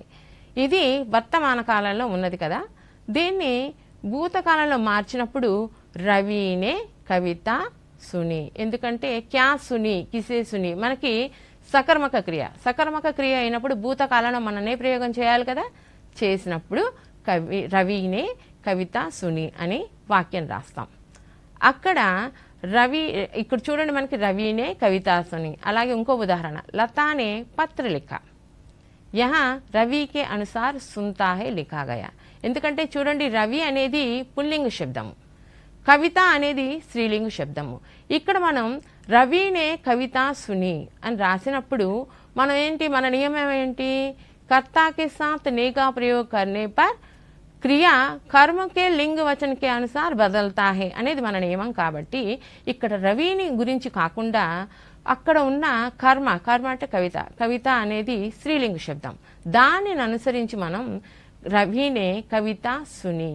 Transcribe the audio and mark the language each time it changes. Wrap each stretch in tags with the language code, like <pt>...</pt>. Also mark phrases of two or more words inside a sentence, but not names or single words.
<te>ఇది వర్తమాన కాలంలో ఉన్నది కదా, దీన్ని భూతకాలంలో మార్చినప్పుడు</te> <hi>रवि ने कविता सुनी,</hi> <te>ఎందుకంటే</te> <hi>क्या सुनी किसे सुनी</hi> <te>మనకి సకర్మక క్రియ, సకర్మక క్రియ అయినప్పుడు భూతకాలంలో మననే ప్రయోగం చేయాలి కదా, చేసినప్పుడు</te> <hi>रवि ने कविता सुनी</hi> <te>అని వాక్యం రాస్తాం. అక్కడ రవి ఇక్కడ చూడండి మనకి</te> <hi>रवि ने कविता सुनी.</hi> <te>అలాగే ఇంకో ఉదాహరణ</te> <hi>लता ने पत्र लिखा, यहाँ रवि के अनुसार सुनता है लिखा गया.</hi> <te>ఎందుకంటే చూడండి రవి అనేది పుల్లింగ శబ్దము, కవిత అనేది స్త్రీలింగ శబ్దము. ఇక్కడ మనం</te> <hi>रवि ने कविता सुनी</hi> <te>అని రాసినప్పుడు మనం ఏంటి, మన నియమం ఏంటి,</te> <hi>कर्ता के साथ ने का प्रयोग करने पर क्रिया कर्म के लिंग वचन के अनुसार बदलता है</hi> <te>అనేది మన నియమం. కాబట్టి ఇక్కడ రవిని గురించి కాకుండా అక్కడ ఉన్న కర్మ, కర్మ అంటే కవిత, కవిత అనేది స్త్రీలింగ శబ్దం, దానిని అనుసరించి మనం</te> <hi>रवि ने कविता सुनी.</hi>